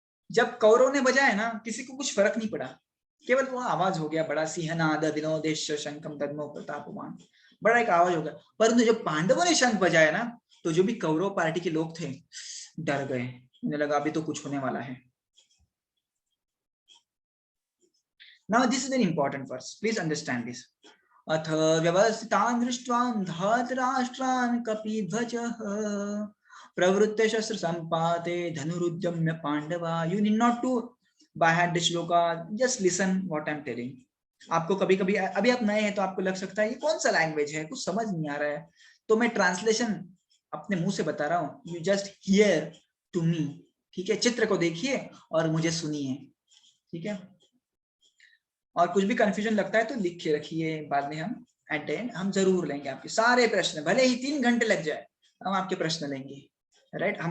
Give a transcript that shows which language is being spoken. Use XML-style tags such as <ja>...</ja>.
<hi>जब कौरव ने बजाया ना, किसी को कुछ फर्क नहीं पड़ा, केवल वो आवाज हो गया बड़ा,</hi> <sa>सिंहनाद विनोदेश शंखम दद्मो प्रतापवान,</sa> <hi>बड़ा एक आवाज हो गया। परंतु जब पांडवों ने शंख बजाया ना, तो जो भी कौरव पार्टी के लोग थे डर गए, उन्हें लगा अभी तो कुछ होने वाला है।</hi> <en>Now this is very important verse, please understand this.</en> <sa>अथ व्यवस्थितान् दृष्ट्वा धातराष्ट्रान् कपिध्वजः प्रवृत्ते शस्त्र संपाते धनुरुद्यम्य पांडवा।</sa> <en>You need not to by heart the shloka, just listen what I'm telling.</en> <hi>आपको कभी कभी, अभी आप नए हैं तो आपको लग सकता है ये कौन सा लैंग्वेज है, कुछ समझ नहीं आ रहा है, तो मैं ट्रांसलेशन अपने मुंह से बता रहा हूँ।</hi> <en>you just hear to me,</en> <hi>ठीक है। चित्र को देखिए और मुझे सुनिए, ठीक है। और कुछ भी कंफ्यूजन लगता है तो लिख के रखिए, बाद में हम</hi> <en>at the end</en> <hi>हम जरूर लेंगे आपके सारे प्रश्न, भले ही 3 घंटे लग जाए, हम आपके प्रश्न लेंगे, राइट।</hi>